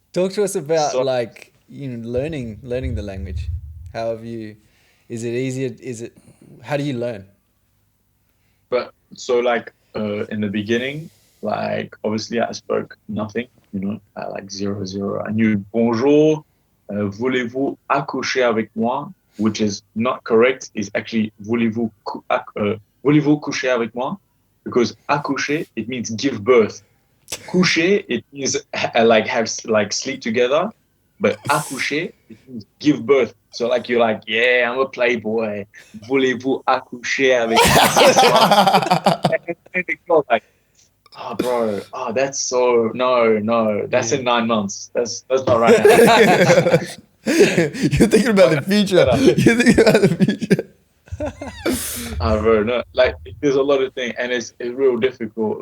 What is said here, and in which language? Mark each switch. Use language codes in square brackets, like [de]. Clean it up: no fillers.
[en] Talk to us about, like, you know, learning the language. How have you? Is it easier? How do you learn? But so, like, in the beginning, like, obviously I spoke nothing, you know, like 0. I knew bonjour, [fr] voulez-vous accoucher avec moi, [en] which is not correct, is actually [fr] voulez-vous coucher avec moi? [en] Because accoucher, it means give birth. Coucher, it means like have like sleep together, but accoucher, it means give birth. So like you're like, yeah, I'm a playboy. [fr] Voulez-vous accoucher avec moi? [en] And they go like, oh, bro, oh, that's so no, that's in 9 months. That's not right now. You're thinking about the future. You're thinking about the future. Bro, no, like there's a lot of things, and it's real difficult.